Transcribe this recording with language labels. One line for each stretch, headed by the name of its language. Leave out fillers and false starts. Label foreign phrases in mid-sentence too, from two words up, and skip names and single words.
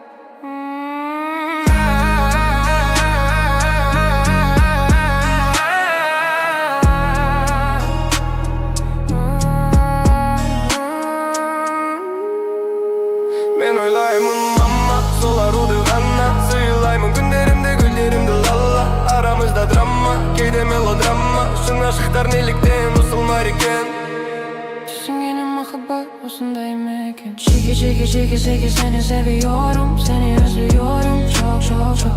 Kazakh: Мен ойлаймын мама, сол аруды ғана сыйлаймын. Күндерімде гүлдерімді лала, арамызда драма, кейде мелодрама. Шын ашықтар неліктен осылмар екен. Түсінгенім махаббат осындай ма екен. Чиги, чиги, чиги, чиги,
Turkish: seni seviyorum, seni özlüyorum, çok çok çok.